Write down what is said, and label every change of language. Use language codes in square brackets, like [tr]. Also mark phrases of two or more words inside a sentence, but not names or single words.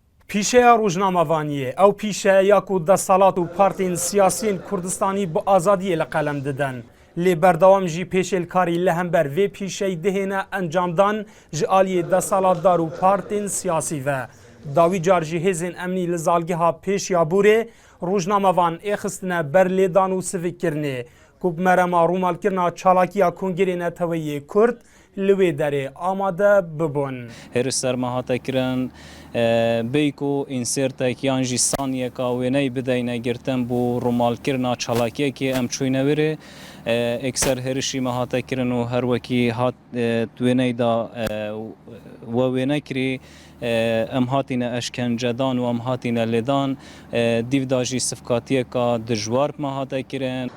[ku] پیشەیە ڕۆژنامەوانیە ئەو پیشەیە و دەسەڵات و پارتین سیاسین کوردستانی بۆ ئازادیە لە قەلەم دەدەن لێ بەردەوام ژی پێشێلکاری لە هەمبەر vê پیشەی دهێنە ئەنجامدان ji aliyê دەسەڵاتدار و پارتên siyasî ve dawî car jî hêzên emnî li zalgeha Pêşyaburê rojnamevan ê xistine ber lêdan û sivikkirinê ku bi merema rûmalkirina çalakiya Kongerê Neteweyê Kurd li wê derê amade bibûn. Herî sermahatekirin bêyk û însertek yan jî saniyeka wêneyê bideyne girtin bû rûmalkirina çalakiyekê em çûyne wêrê ekser herîşî mehatekirin û her wekî hat wêneyê da we wêne kirî em hatîne eşkencedan û em hatîne lêdan dîv da jî sifkatiyeka dijwar mehatekirin.